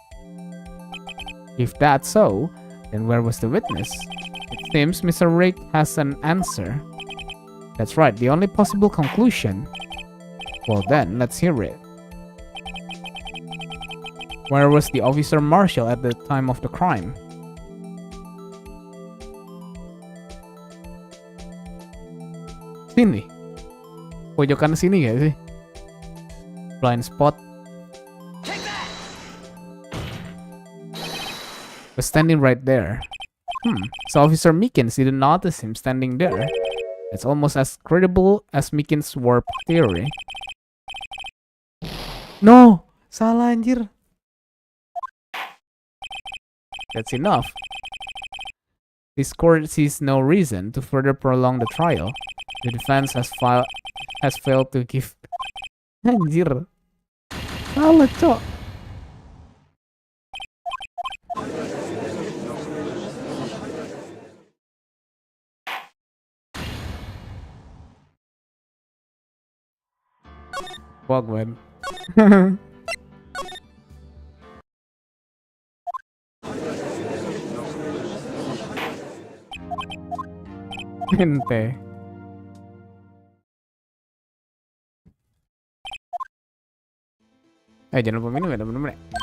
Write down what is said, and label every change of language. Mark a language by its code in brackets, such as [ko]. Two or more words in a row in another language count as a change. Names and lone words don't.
[en] If that's so, then where was the witness? It seems Mr. Rick has an answer. That's right, the only possible conclusion. Well then, let's hear it. Where was the Officer Marshall at the time of the crime? [id] Sini. Pojokan sini gak sih? [en] Blind spot. Was standing right there. So Officer Meekins didn't notice him standing there. It's almost as credible as Meekins' warp theory. [id] No! Salah anjir. [en] That's enough. This court sees no reason to further prolong the trial. The defense has failed to give... [id] Anjir. Salah, Cok. [en] Fuck, man. [id] Ente. Jangan lupa minum ya temen-temen.